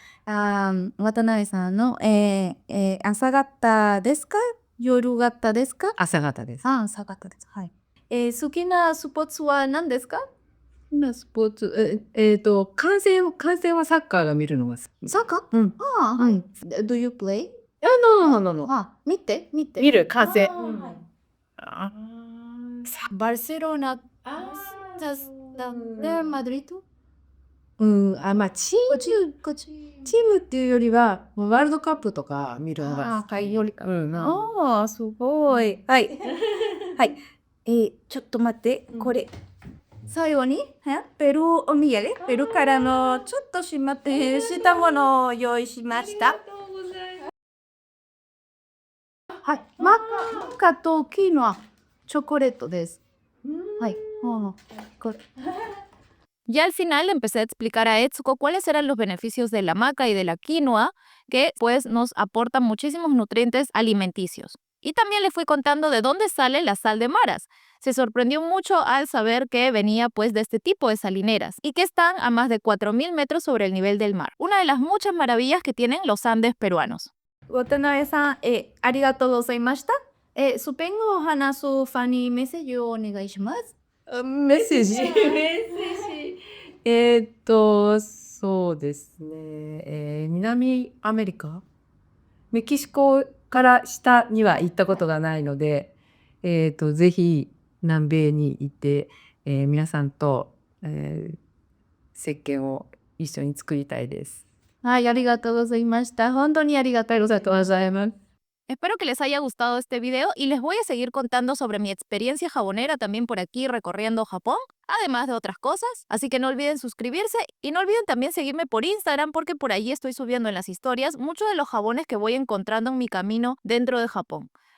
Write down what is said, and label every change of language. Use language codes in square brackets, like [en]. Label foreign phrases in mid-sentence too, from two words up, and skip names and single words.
[ja] 渡辺さんの、朝方ですか？夜型ですか？朝方です。朝方です。はい。好きなスポーツは何ですか？今スポーツ、観戦はサッカーが見るのが好き。サッカー？うん。はい。 [en] Do you play？ [ja] 見て。見る、観戦。はい。あバルセロナ、マドリード？まあチームっていうよりは、ワールドカップとか見るのが好き。よりか。な。すごい。はい。はい。ちょっと待って、これ。最後に、ペルーお土産、ペルーからのちょっとしたものを用意しました。はい。マカとキノア、チョコレートです。はい。これ。 [es] Ya al final empecé a explicar a Etsuko cuáles eran los beneficios de la maca y de la quinoa, que pues nos aportan muchísimos nutrientes alimenticios. Y también le fui contando de dónde sale la sal de maras. Se sorprendió mucho al saber que venía pues de este tipo de salineras y que están a más de 4000 metros sobre el nivel del mar. Una de las muchas maravillas que tienen los Andes peruanos. [ja] 渡辺さん、ありがとうございました。スペイン語を話すファニーメッセージをお願いします。メッセージそうですね。南アメリカメキシコから下には行ったことがないので、ぜひ南米に行って、皆さんと、石鹸を一緒に作りたいです。はい、ありがとうございました。本当にありがとうございます。 [es] Espero que les haya gustado este video y les voy a seguir contando sobre mi experiencia jabonera también por aquí recorriendo Japón, además de otras cosas. Así que no olviden suscribirse y no olviden también seguirme por Instagram porque por allí estoy subiendo en las historias muchos de los jabones que voy encontrando en mi camino dentro de Japón.